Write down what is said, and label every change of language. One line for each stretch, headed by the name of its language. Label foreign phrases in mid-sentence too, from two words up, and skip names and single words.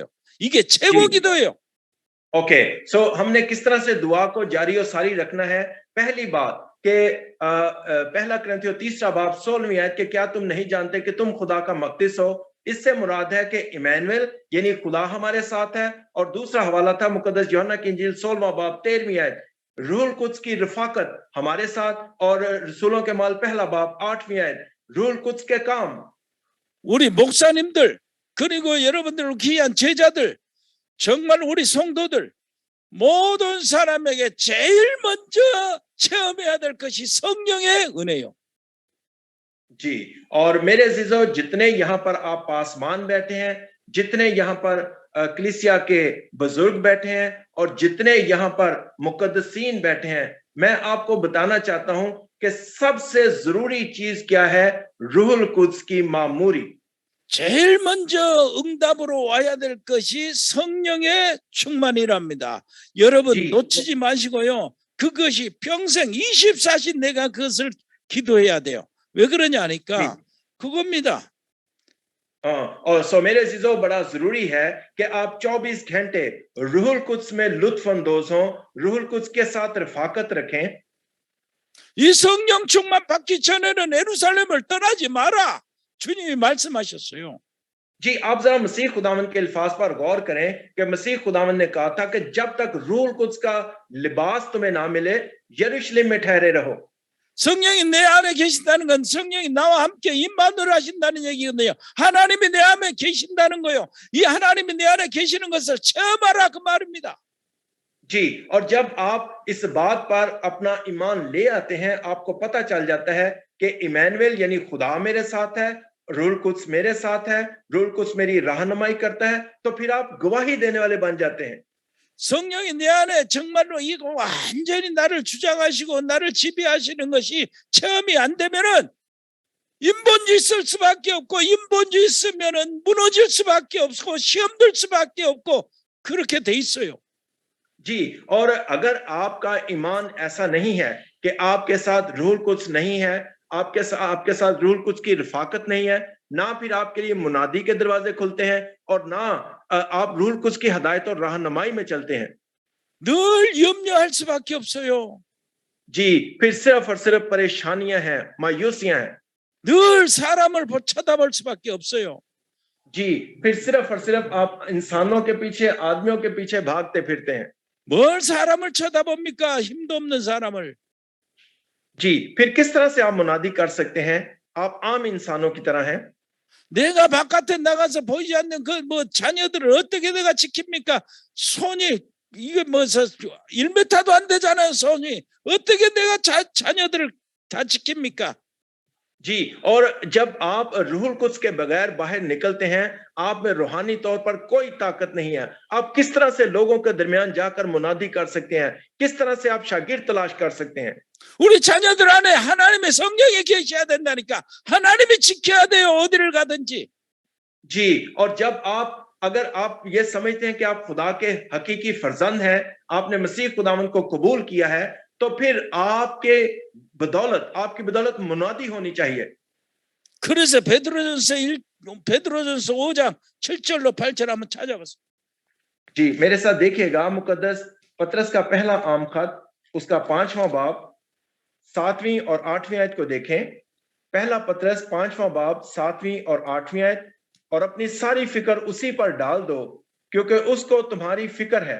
Korean: 이게 최고 기도예요.
English: okay so
Urdu: ہم نے کس طرح سے دعا کو جاری اور ساری رکھنا ہے. پہلی بات کہ پہلا کرنتھیوں 3 باب 16ویں آیت کے کیا تم نہیں جانتے کہ تم خدا کا مقدس ہو. اس سے مراد ہے کہ عمانوایل یعنی خدا ہمارے ساتھ ہے. اور دوسرا حوالہ تھا مقدس یوحنا کی انجیل 16واں باب 13ویں آیت روح القدس کی رفاقت ہمارے ساتھ. اور رسولوں کے مال پہلا باب 8ویں آیت روح القدس کے کام.
Korean: 우리 목사님들 그리고 여러분들 귀한 제자들 정말 우리 성도들 모든 사람에게 제일 먼저 체험해야 될 것이 성령의 은혜요.
Urdu: جی اور میرے عزیزوں جتنے یہاں پر آپ پاسمان بیٹھے ہیں، جتنے یہاں پر کلیسیا کے بزرگ بیٹھے ہیں اور جتنے یہاں پر مقدسین بیٹھے ہیں، میں آپکو بتانا چاہتا ہوں کہ سب سے ضروری چیز کیا ہے. روح القدس کی معموری.
Korean: 제일 먼저 응답으로 와야 될 것이 성령의 충만이랍니다. 여러분 지. 놓치지 마시고요. 그것이 평생 24시 내가 그것을 기도해야 돼요. 왜 그러냐 하니까 그겁니다.
Urdu: اور سو میرے عزیزوں بڑا ضروری ہے کہ آپ 24 گھنٹے روح القدس میں لطف اندوز ہوں، روح القدس کے ساتھ رفاقت رکھیں.
Korean: 이 성령 충만 받기 전에는 예루살렘을 떠나지 마라. 주님이 말씀하셨어요.
Urdu: جی آپ ذرا مسیح خداون کے الفاظ پر غور کریں کہ مسیح خداون نے کہا تھا کہ جب تک روح القدس کا لباس تمہیں نہ ملے یروشلم میں ٹھہرے رہو.
Korean: 성령이 내 안에 계신다는 건 성령이 나와 함께 임마누엘 하신다는 얘기거든요. 하나님이 내 안에 계신다는 거요. 이 하나님이 내 안에 계시는 것을 체험하라 그 말입니다.
Urdu: جی اور جب آپ اس بات پر اپنا ایمان لے آتے ہیں، آپکو پتا چل جاتا ہے کہ عمانوایل یعنی خدا میرے ساتھ ہے، روح القدس میرے ساتھ ہے، روح القدس میری رہنمائی کرتا ہے، تو پھر آپ گواہی دینے والے بن جاتے ہیں.
Korean: 성령이 내 안에 정말로 이거 완전히 나를 주장하시고 나를 지배하시는 것이 체험이 안 되면은 인본주의 있을 수밖에 없고 인본주의 있으면은 무너질 수밖에 없고 시험 들 수밖에 없고 그렇게 돼 있어요.
Urdu: جی اور اگر آپکا ایمان ایسا نہیں ہے کہ آپکے ساتھ روح القدس نہیں ہے، آپکے ساتھ روح القدس کی رفاقت نہیں ہے، نہ پھر آپکے لیے منادی کے دروازے کھلتے ہیں اور نہ آپ روح القدس کی ہدایت اور رہنمائی میں چلتے ہیں.
Korean: 늘 염려할 수밖에 없어요.
Urdu: جی پھر صرف اور صرف پریشانیاں ہیں، مایوسیاں ہیں.
Korean: 늘 사람을 쳐다볼 수밖에 없어요.
Urdu: جی پھر صرف اور صرف آپ انسانوں کے پیچھے، آدمیوں کے پیچھے بھاگتے پھرتے ہیں.
Korean: 뭘 사람을 쳐다봅니까? 힘도 없는 사람을.
Urdu: جی پھر کس طرح سے آپ منادی کر سکتے ہیں? آپ عام انسانوں کی طرح ہیں.
Korean: 내가 바깥에 나가서 보이지 않는 그 뭐 자녀들을 어떻게 내가 지킵니까? 손이 이게 뭐 1m도 안 되잖아요. 손이 어떻게 내가 자녀들을 다 지킵니까?
Urdu: جی اور جب آپ روح القدس کے بغیر باہر نکلتے ہیں، آپ میں روحانی طور پر کوئی طاقت نہیں ہے. آپ کس طرح سے لوگوں کے درمیان جاکر منادی کر سکتے ہیں? کس طرح سے آپ شاگرد تلاش کر سکتے ہیں?
Korean: 우리 자녀들 안에 하나님의 성령이 계셔야 된다니까. 하나님이 지켜야 돼요. 어디를 가든지.
Urdu: جی اور جب اگر آپ یہ سمجھتے ہیں کہ آپ خدا کے حقیقی فرزند ہیں، آپنے مسیح خداون کو قبول کیا ہے، تو پھر آپکی بدولت منادی ہونی چاہیے.
Korean: 그래서 베드로전서 5장 7절로 8절 한번 찾아보세요.
Urdu: جی میرے ساتھ دیکھیےگا مقدس پطرس کا پہلا عام خط اسکا 5واں باب 7ویں اور 8ویں آیت کو دیکھیں. پہلا پطرس 5واں باب 7ویں اور 8ویں آیت. اور اپنی ساری فکر اسی پر ڈال دو کیونکہ اسکو تمہاری فکر ہے.